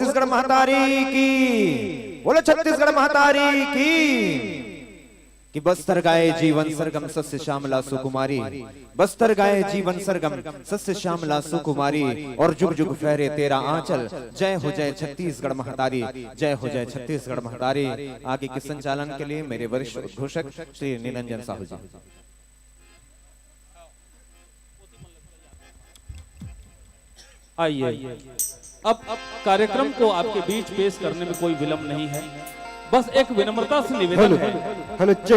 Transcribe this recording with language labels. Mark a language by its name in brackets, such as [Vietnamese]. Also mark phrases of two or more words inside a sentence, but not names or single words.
[Hindi] महतारी की, बोलो छत्तीसगढ़ महतारी की। कि बस्तर गाए जीवन सरगम सस्य श्यामला सुकुमारी, बस्तर गाए जीवन सरगम सस्य श्यामला सुकुमारी, और जुग जुग फहरे तेरा आंचल, जय हो जय छत्तीसगढ़ महतारी, जय हो जय छत्तीसगढ़ महतारी। आगे के संचालन के लिए मेरे वरिष्ठ उद्घोषक श्री निरंजन साहू जी। आइए, अब कार्यक्रम को आपके बीच पेश करने में कोई विलंब नहीं है, बस एक विनम्रता से निवेदन है।